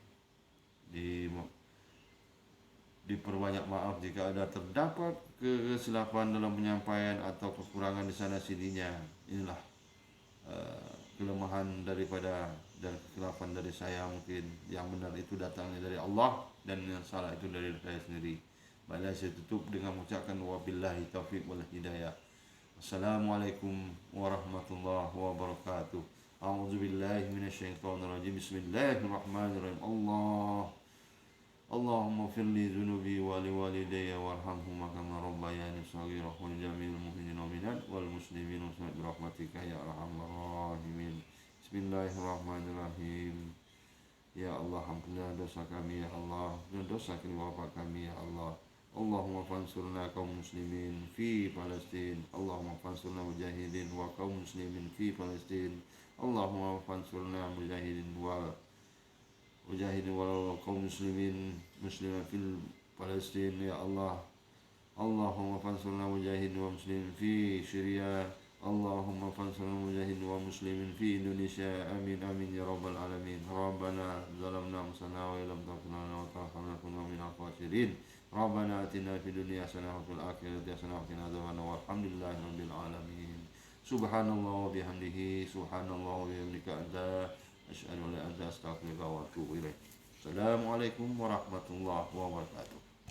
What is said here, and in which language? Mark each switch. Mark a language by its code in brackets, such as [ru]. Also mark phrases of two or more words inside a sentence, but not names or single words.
[ms] Diperbanyak maaf jika ada terdapat kesilapan dalam penyampaian atau kekurangan di sana sininya. Inilah kelemahan daripada dan kesilapan dari saya mungkin. Yang benar itu datangnya dari Allah dan yang salah itu dari saya sendiri. Baiklah, saya tutup dengan mengucapkan [ar] وبالله التوفيق والهداية. السلام عليكم ورحمة الله وبركاته. أعوذ بالله من الشيطان الرجيم. بسم الله الرحمن الرحيم. اللهم اغفر لي ذنوبي ولوالدي وارحمهما كما ربياني صغيرا وجميع المؤمنين والمؤمنات والمسلمين وبرحمتك يا أرحم الراحمين. بسم الله الرحمن الرحيم. يا الله, [ms] ampunilah dosa kami [ar] يا الله, [ms] dan dosa kedua bapa kami [ar] يا الله. اللهم فانصرنا قوم المسلمين في فلسطين. اللهم فانصرنا مجاهدين وقوم مسلمين في فلسطين. اللهم فانصرنا مجاهدين وقوم مسلمين في فلسطين يا الله. اللهم فانصرنا مجاهدين ومسلمين في سوريا. اللهم فانصرنا مجاهدين ومسلمين في إندونيسيا. آمين آمين يا رب العالمين. ربنا ظلمنا أنفسنا وإن لم تغفر لنا وترحمنا كنا من الخاسرين. ربنا آتنا في الدنيا حسنة وفي الآخرة حسنة وقنا عذاب النار. والحمد لله رب العالمين. سبحان الله وبحمده، سبحان الله وبحمدك، أنت أشهد أن لا إله إلا أنت أستغفرك وأتوب إليك. السلام عليكم ورحمة الله وبركاته.